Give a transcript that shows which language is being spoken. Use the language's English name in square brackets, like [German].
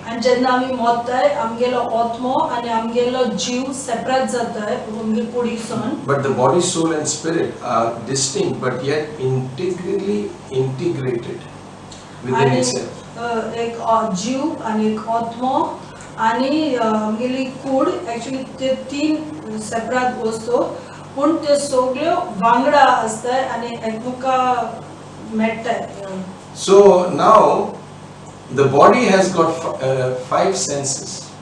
[Goan Konkani] आणि जेन्ना आमी मरताय आमगेलो आत्मो आणि आमगेलो जीव सेपरेट जाताय आमगे कुडीसून. [English] But the body, soul and spirit are distinct but yet integrally integrated within itself. [Goan Konkani] एक जीव आणि एक आत्मो आणि आमगेली कूड एक्चुअली ते तीन सेपरेट वस्तू पण ते सगळ्यो वांगडा असताय आणि एकमेका मेळटाय. [English] So now the body has got 5 senses.